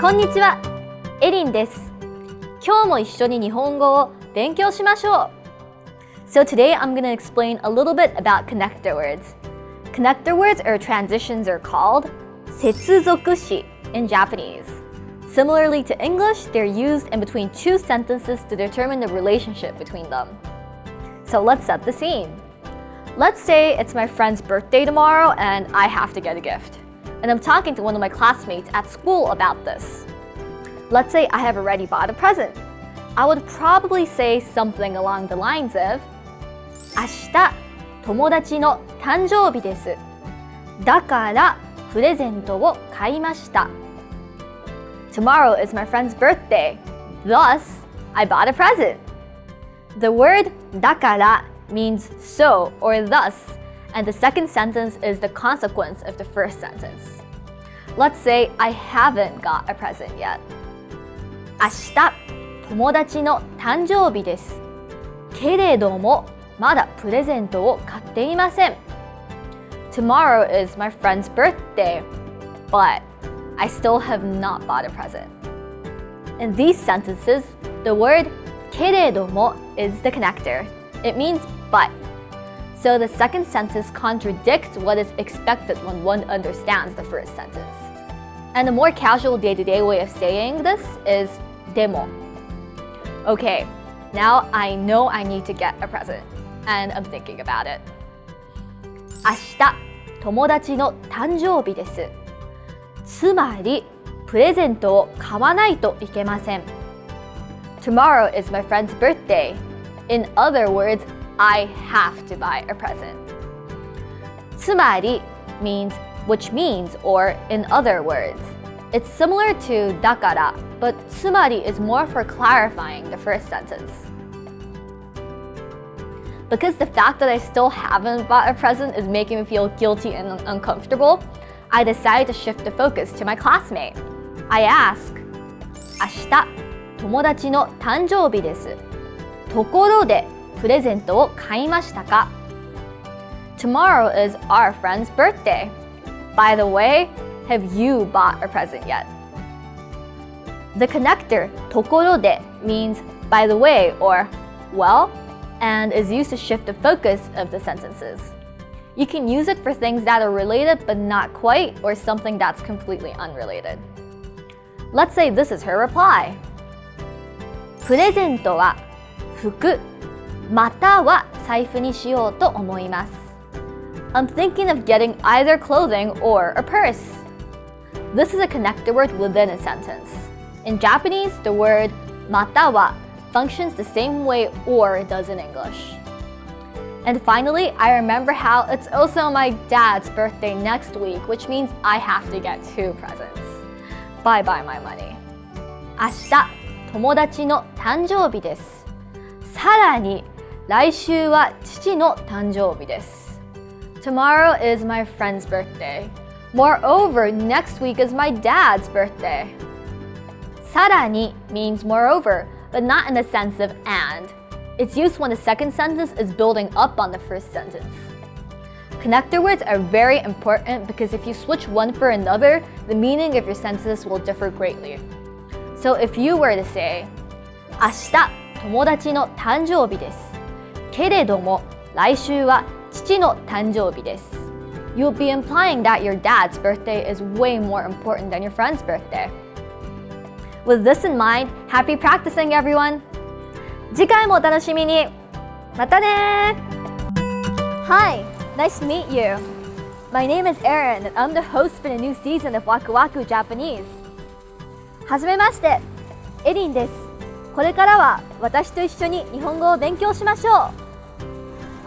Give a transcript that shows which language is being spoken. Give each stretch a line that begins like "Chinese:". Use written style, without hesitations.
Japanese: こんにちは、エリンです。今日も一緒に日本語を勉強しましょう。
English: So today I'm going to explain a little bit about connector words. Connector words or transitions are called 接続詞 in Japanese. Similarly to English, they're used in between two sentences to determine the relationship between them. So let's set the scene. Let's say it's my friend's birthday tomorrow and I have to get a gift. And I'm talking to one of my classmates at school about this. Let's say I have already bought a present. I would probably say something along the lines of
Japanese: 明日、友達の誕生日です。だからプレゼントを買いました。
English: Tomorrow is my friend's birthday. Thus, I bought a present. The word だから means so or thus, and the second sentence is the consequence of the first sentence. Let's say I haven't got a present yet.
Japanese: 明日、友達の誕生日です。けれども、まだプレゼントを買っていません。
English: Tomorrow is my friend's birthday, but I still have not bought a present. In these sentences, the word けれども is the connector. It means but. So the second sentence contradicts what is expected when one understands the first sentence. And a more casual day-to-day way of saying this is でも. Okay, now I know I need to get a present, and I'm thinking about it.
Japanese: 明日、友達の誕生日です。つまり、プレゼントを買わないといけません。
English: Tomorrow is my friend's birthday. In other words, I have to buy a present. つまり means which means or in other words. It's similar to だから, but つまり is more for clarifying the first sentence. Because the fact that I still haven't bought a present is making me feel guilty and uncomfortable, I decided to shift the focus to my classmate. I ask,
Japanese: 明日、友達の誕生日です。ところで、プレゼントを買いましたか?
English: Tomorrow is our friend's birthday. By the way, have you bought a present yet? The connector ところで means by the way or well and is used to shift the focus of the sentences. You can use it for things that are related but not quite or something that's completely unrelated. Let's say this is her reply.
Japanese: プレゼントは服または財布にしようと思います。
English: I'm thinking of getting either clothing or a purse. This is a connector word within a sentence. In Japanese, the word または functions the same way or does in English. And finally, I remember how it's also my dad's birthday next week, which means I have to get 2 presents. Bye bye my money.
Japanese: 明日、友達の誕生日です。さらに、来週は父の誕生日です。
English: Tomorrow is my friend's birthday. Moreover, next week is my dad's birthday. さらに means moreover, but not in the sense of and. It's used when the second sentence is building up on the first sentence. Connector words are very important because if you switch one for another, the meaning of your sentences will differ greatly. So if you were to say,
Japanese: 明日、友達の誕生日です。けれども、来週は父の誕生日です。
English: You'll be implying that your dad's birthday is way more important than your friend's birthday. With this in mind, happy practicing, everyone!
Japanese: 次回もお楽しみに。またね!
English: Hi, nice to meet you. My name is Aaron, and I'm the host for the new season of Waku Waku Japanese.
Japanese: はじめまして、エリンです。これからは私と一緒に日本語を勉強しましょう。